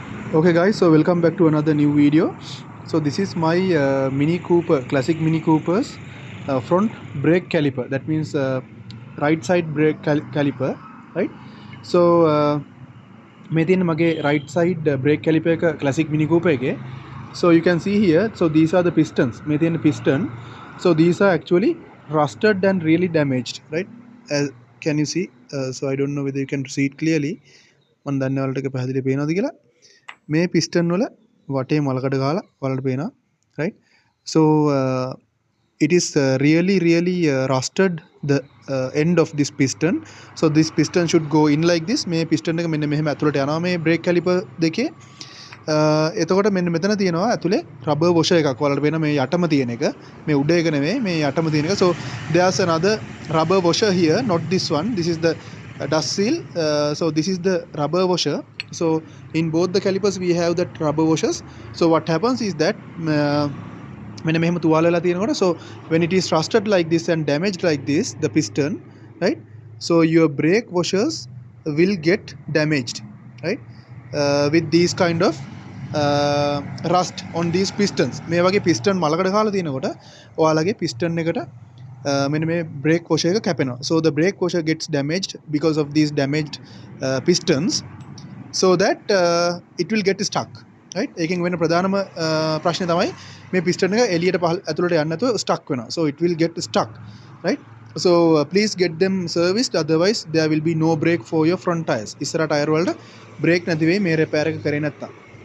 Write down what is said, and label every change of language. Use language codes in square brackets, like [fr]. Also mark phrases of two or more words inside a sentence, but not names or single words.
[en] Okay guys, so welcome back to another new video. So this is my Mini Cooper, classic Mini Cooper's front brake caliper. That means right side brake caliper, right? [si] So මේ තියෙන මගේ [en] right side brake caliper [si] එක classic Mini Cooper එකේ. [en] So you can see here, so these are the pistons. [si] මේ තියෙන piston. [en] So these are actually rusted and really damaged, right? Can you see? So I don't know whether you can see it clearly. [si] මම දන්නේ ඔයාලට ඒක පැහැදිලි පේනවද කියලා. මේ piston වල වටේ මලකඩ ගාලා ඔයාලට පේනවා, right? [en] So it is really rusted the end of this piston. So this piston should go in like this. [si] මේ piston එක මෙන්න මෙහෙම ඇතුළට යනවා මේ [en] brake caliper [si] දෙකේ. එතකොට මෙන්න මෙතන තියෙනවා ඇතුලේ [en] rubber washer [si] එකක්. ඔයාලට පේන මේ යටම තියෙන එක. මේ උඩ එක නෙමෙයි, මේ යටම තියෙන එක. [en] So there's another rubber washer here, not this one. This is the dust seal. So this is the rubber washer. So in both the calipers we have that rubber washers. So what happens is that [si] මෙන්න මෙහෙම තුවාල වෙලා තියෙනකොට, [en] so when it is rusted like this and damaged like this, the piston, right? So your brake washers will get damaged, right? With these kind of rust on these pistons. [si] මේ වගේ piston මලකඩ කාලා තියෙනකොට ඔයාලගේ piston එකට මෙන්න මේ [en] brake washer [si] එක කැපෙනවා. [en] So the brake washer gets damaged because of these damaged pistons, so that it will get stuck, right? [si] එකෙන් වෙන ප්‍රධානම ප්‍රශ්නේ තමයි මේ piston එක එළියට ඇතුළට යන්න නැතුව stuck වෙනවා. [en] So it will get stuck, right? So please get them serviced, otherwise there will be no brake for your front tires. [si] ඉස්සර tire වලට brake නැති වෙයි මේ repair එක කරේ නැත්තම්.